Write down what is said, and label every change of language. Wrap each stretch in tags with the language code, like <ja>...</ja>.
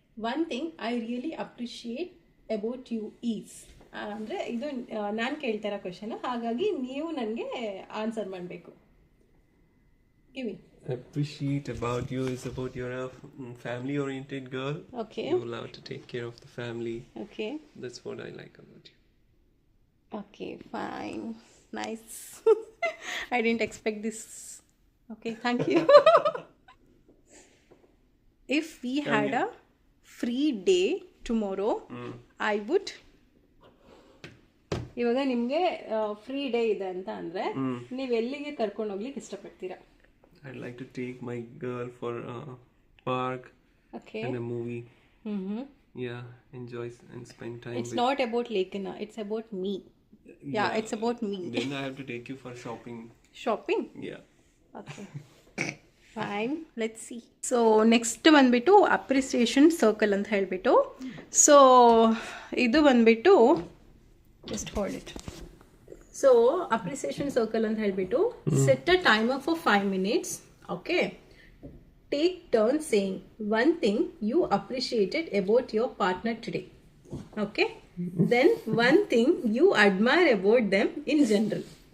<en>One thing I really appreciate about you is.</en> <kn>ಅಂದರೆ ಇದು ನಾನು ಕೇಳ್ತಾರ ಕ್ವಶನ್, ಹಾಗಾಗಿ ನೀವು ನನಗೆ ಆನ್ಸರ್ ಮಾಡಬೇಕು. ಗಿವಿ.</kn> <en>Appreciate about you is about you're a family oriented girl. Okay. You love to take care of the family. Okay. That's what I like about you. Okay, fine. Nice. I didn't expect this. Okay, thank you. If we had a free day tomorrow, I would.</en> <kn>ಇವಾಗ ನಿಮಗೆ free day ಇದೆ ಅಂತ ಅಂದರೆ ನೀವು ಎಲ್ಲಿಗೆ ಕರ್ಕೊಂಡು ಹೋಗ್ಲಿಕ್ಕೆ ಇಷ್ಟಪಡ್ತೀರಾ?</kn> <en>I'd like to take my girl for a park and a movie. Yeah, enjoy and spend time. It's not about Lekana, it's about me. Yeah, it's about me. Then I have to take you for shopping. Shopping? Yeah. Okay. Fine, let's see.</en> <kn>So next ಬಂದ್ಬಿಟ್ಟು appreciation circle ಅಂತ ಹೇಳ್ಬಿಟ್ಟು. So ಇದು ಬಂದ್ಬಿಟ್ಟು</kn> <en>just hold it. So appreciation circle</en> <kn>ಅಂತ ಹೇಳ್ಬಿಟ್ಟು</kn> <en>set a timer for 5 minutes. Okay, take turns saying one thing you appreciated about your partner today. Okay, then one thing you admire about them in general.</en>